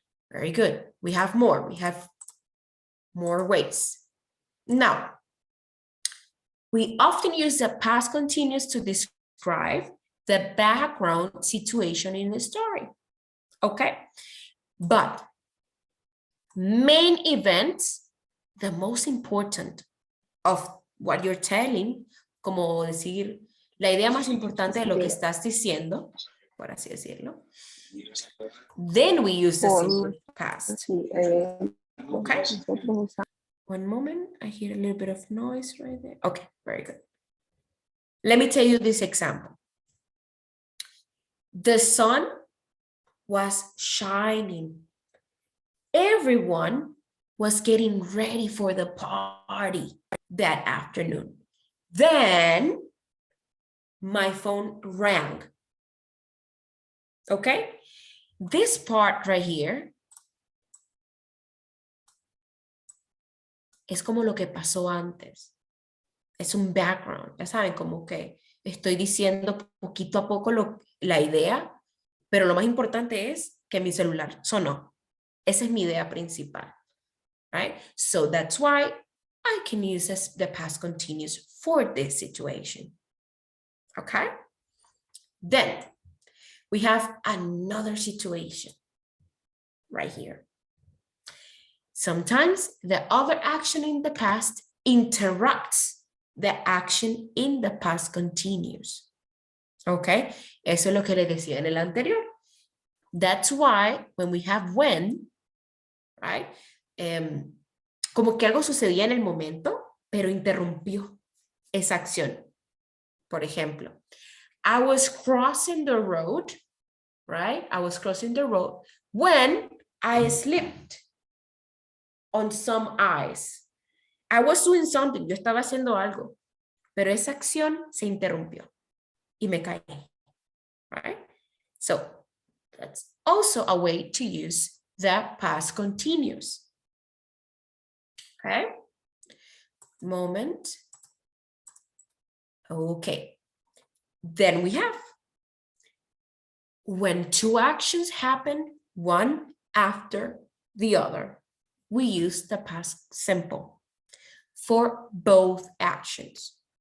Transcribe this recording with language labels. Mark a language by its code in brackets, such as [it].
[en] Very good. We have more. We have more ways. Now, we often use the past continuous to describe the background situation in the story. Okay? But main events, the most important of what you're telling, [es] como decir, la idea más importante de lo que estás diciendo, por así decirlo, [en] then we use the simple past. Okay. One moment, I hear a little bit of noise right there. Okay, very good. Let me tell you this example. The sun was shining. Everyone was getting ready for the party that afternoon. Then my phone rang. Okay? This part right here [es] es como lo que pasó antes. Es un background. Ya saben, como que estoy diciendo poquito a poco la idea, pero lo más importante es que mi celular sonó. Esa es mi idea principal. Right? [en] So that's why I can use the past continuous for this situation. Okay? Then we have another situation right here. Sometimes the other action in the past interrupts the action in the past continuous. Okay? [es] Eso es lo que le decía en el anterior. [en] That's why when we have when, right? [es] Como que algo sucedía en el momento, pero interrumpió esa acción. Por ejemplo, [en] I was crossing the road, right? I was crossing the road when I slipped on some ice. I was doing something, [es] yo estaba haciendo algo, pero esa acción se interrumpió y me caí, right? [en] So that's also a way to use the past continuous. Okay, moment. Okay, then we have when 2 actions happen, one after the other, we use the past simple for both actions.